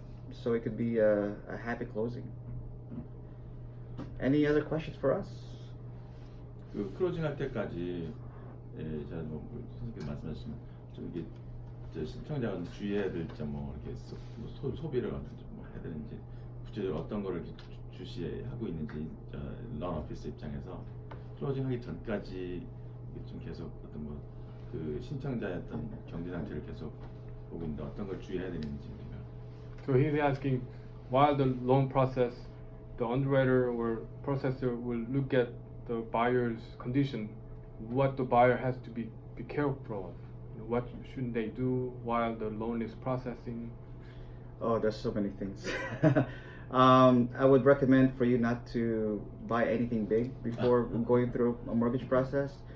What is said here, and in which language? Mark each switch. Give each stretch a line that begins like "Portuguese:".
English: So it could be a happy closing. Any other questions for us?
Korean: 그 클로징 할 때까지 제가 뭐 선생님께서 말씀하신 좀 이게 시청자가 주의해야 될 점 뭐 이렇게 소비를 어떤지 뭐 해야 되는지 구체적으로 어떤 거를 이렇게 주시하고 있는지 런 오피스 입장에서 클로징 하기 전까지 좀 계속 어떤 뭐 그 신청자의 어떤 경제 상태를 계속 보고 있는데 어떤 걸 주의해야 되는지.
English: So he's asking, while the loan process, the underwriter or processor will look at the buyer's condition, what the buyer has to be careful of. What shouldn't they do while the loan is processing? Oh, there's so many things. I would recommend for you not to buy anything big before going through a mortgage process.